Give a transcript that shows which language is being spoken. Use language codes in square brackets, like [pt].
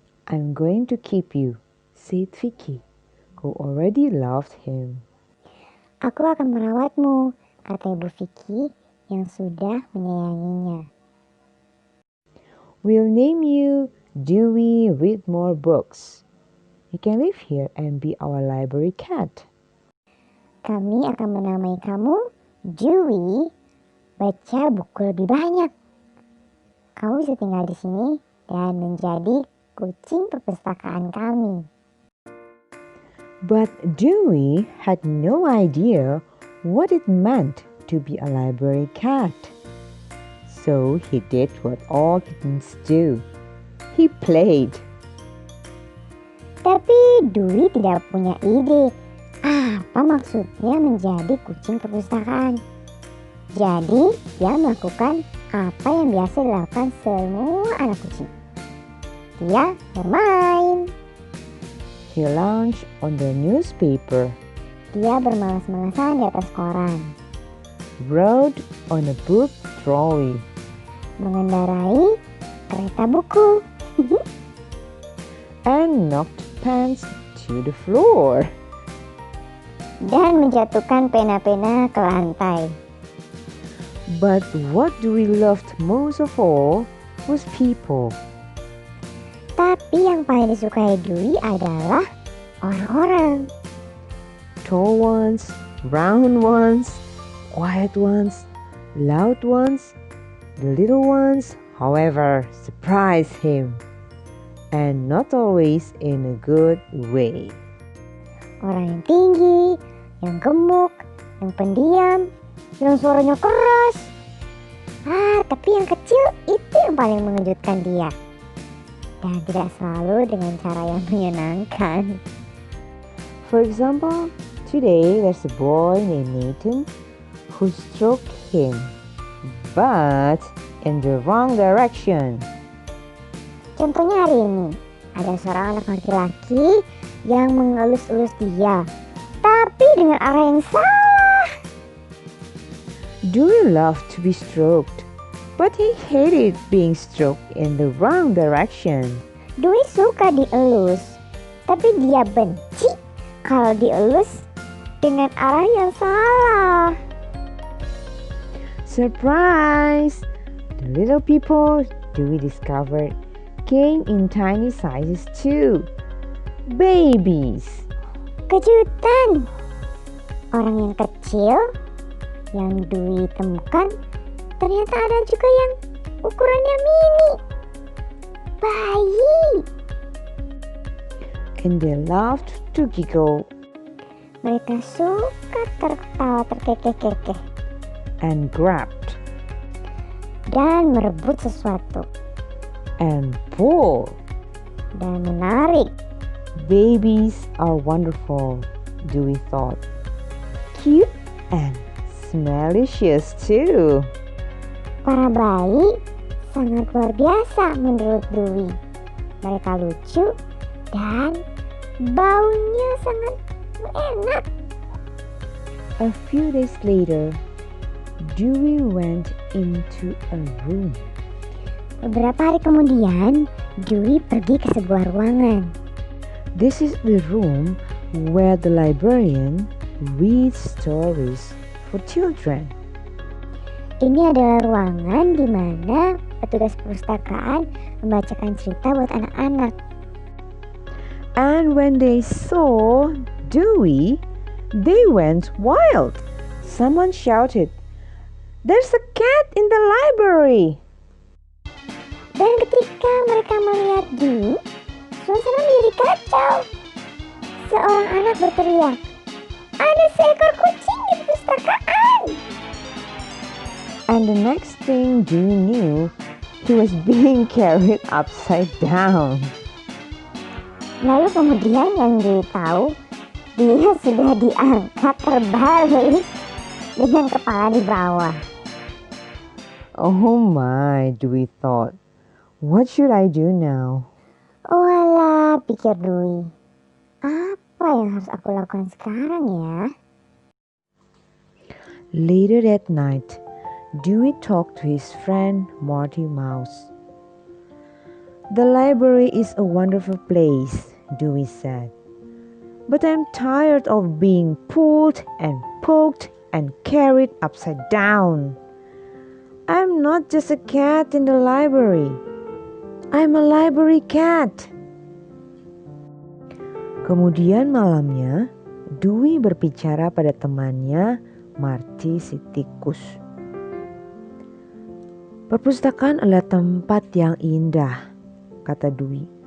[en] I'm going to keep you, said Vicky, who already loved him. [id] Aku akan merawatmu, kata Ibu Vicky yang sudah menyayanginya. [en] We'll name you Dewey Read More Books. You can live here and be our library cat. [id] Kami akan menamai kamu Dewey, baca buku lebih banyak. Kamu bisa tinggal di sini dan menjadi kucing perpustakaan kami. [en] But Dewey had no idea what it meant to be a library cat. So he did what all kittens do. He played. [id] Tapi Dewey tidak punya ide apa maksudnya menjadi kucing perpustakaan. Jadi dia melakukan apa yang biasa dilakukan semua anak kucing. Dia bermain. [en] He lounged on the newspaper, [id] Dia bermalas-malasan di atas koran. [en] rode on a book trolley, [id] Mengendarai kereta buku. [en] and knocked pens to the floor. [id] Dan menjatuhkan pena-pena ke lantai. [en] But what Dewey loved most of all was people. [id] Tapi yang paling disukai Dewey adalah orang-orang. [en] Tall ones, round ones, quiet ones, loud ones. The little ones, however, surprised him, and not always in a good way. [id] Orang yang tinggi, yang gemuk, yang pendiam, yang suaranya keras. Tapi yang kecil itu yang paling mengejutkan dia. Dan tidak selalu dengan cara yang menyenangkan. [en] For example, today there's a boy named Nathan who stroked him, but in the wrong direction. [id] Contohnya hari ini, ada seorang anak laki-laki yang mengelus-elus dia, tapi dengan arah yang salah. [en] Dewey loved to be stroked, but he hated being stroked in the wrong direction. [id] Dewey suka dielus, tapi dia benci kalau dielus dengan arah yang salah. [en] Surprise! The little people Dewey discovered came in tiny sizes too. Babies. [id] Kejutan! Orang yang kecil yang Dewey temukan ternyata ada juga yang ukurannya mini. Bayi. [en] And they loved to giggle. [id] Mereka suka tertawa terkekeh-kekeh. [en] and grabbed [id] dan merebut sesuatu [en] and pull. [id] dan menarik. [en] Babies are wonderful, Dewey thought. Cute and smellicious too. [id] Para bayi sangat luar biasa menurut Dewey. Mereka lucu dan baunya sangat enak. [en] A few days later, Dewey went into a room. [id] Beberapa hari kemudian, Dewey pergi ke sebuah ruangan. [en] This is the room where the librarian reads stories for children. [id] Ini adalah ruangan di mana petugas perpustakaan membacakan cerita buat anak-anak. [en] And when they saw Dewey, they went wild. Someone shouted, "There's a cat in the library!" [id] Dan ketika mereka melihat Dewey, suasana menjadi kacau. Seorang anak berteriak, "Ada seekor kucing di perpustakaan!" [en] And the next thing Dewey knew, he was being carried upside down. [id] Lalu kemudian yang Dewey tahu, dia sudah diangkat terbalik dengan kepala di bawah. [en] Oh my, Dewey thought. What should I do now? [id] Oh alah, pikir Dewey. Apa yang harus aku lakukan sekarang ya? [en] Later that night, Dewey talked to his friend Marty Mouse. "The library is a wonderful place," Dewey said. "But I'm tired of being pulled and poked and carried upside down. I'm not just a cat in the library. I'm a library cat." [id] Kemudian malamnya, Dewey berbicara pada temannya Marty si tikus. "Perpustakaan adalah tempat yang indah," kata Dewey.